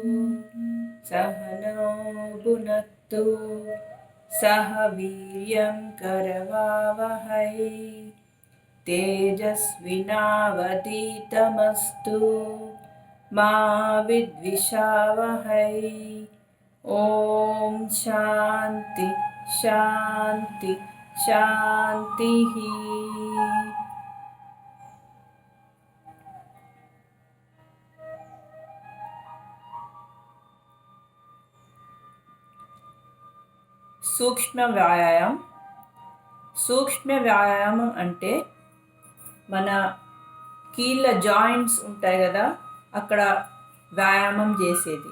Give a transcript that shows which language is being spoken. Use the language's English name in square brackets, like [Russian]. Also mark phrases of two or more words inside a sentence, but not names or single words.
[Sanskrit] सहनौ भुनक्तु सह वीर्यं करवावहै तेजस्विनावधीतमस्तु मा विद्विषावहै। ओम शांति शांति शांति। [Telugu] సూక్ష్మ వ్యాయామం అంటే మన కీళ్ళ జాయింట్స్ ఉంటాయి కదా, అక్కడ వ్యాయామం చేసేది.